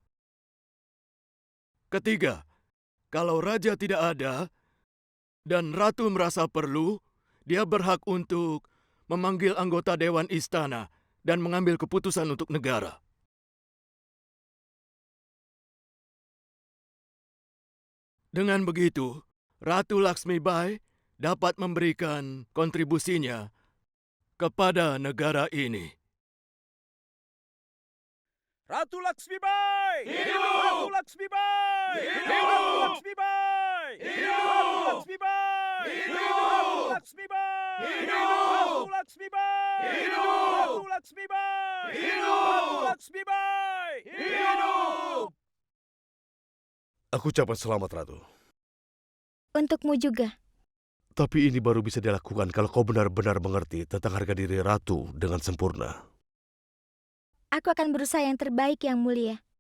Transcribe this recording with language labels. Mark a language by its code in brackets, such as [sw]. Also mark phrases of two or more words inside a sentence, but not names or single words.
[id] Ketiga, kalau raja tidak ada dan ratu merasa perlu, dia berhak untuk memanggil anggota dewan istana dan mengambil keputusan untuk negara. Dengan begitu, Ratu Laksmibai dapat memberikan kontribusinya kepada negara ini. Ratu Laksmibai! Hidup! Ratu Laksmibai! Hidup! Ratu Laksmibai! Hidup! Ratu Laksmibai! Hidup! Ratu Laksmibai! Hidup! Ratu Laksmibai! Hidup! Ratu Laksmibai! Hidup! Ratu Laksmibai! Hidup! Aku ucapkan selamat, Ratu. Untukmu juga. Tapi ini baru bisa dilakukan kalau kau benar-benar mengerti tentang harga diri Ratu dengan sempurna. Aku akan berusaha yang terbaik, Yang Mulia.